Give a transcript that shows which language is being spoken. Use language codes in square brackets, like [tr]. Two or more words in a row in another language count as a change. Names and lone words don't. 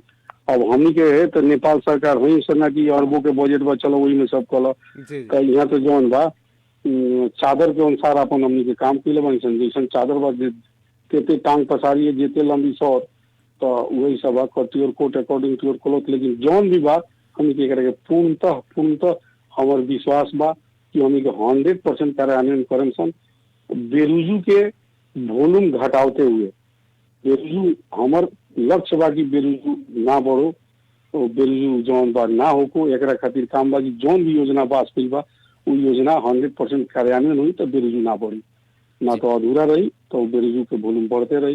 [bho] अब हमनी के है तो नेपाल सरकार वही सना की अरबों के बजट बा, चलो वही में सब कल तो यहाँ तो जौन बा चादर के अनुसार अपन हमनी के काम कैले बानी सन। जैसन चादर बा तेते टांग पसारी जेते लंबी सौर, तो वही सब बा [en] to quote according to your cloth. [bho] लेकिन जौन भी बा हमनी के करे पूर्णतः हमार विश्वास बा कि हमनी के 100% कार्यान्वयन करम सन। बेरुजू के वॉल्यूम घटाते हुए बेरुजू हमार लक्ष्य बा कि बेरुजू ना बढ़ो, तो बेरुजू जौन बा ना होको एकरा खातिर काम बा कि जौन भी योजना पास कइल बा वो योजना 100% कार्यान्वयन हुई तो बेरुजू ना बढ़ी, ना तो अधूरा रही तो बेरुजू के वॉल्यूम बढ़ते रही।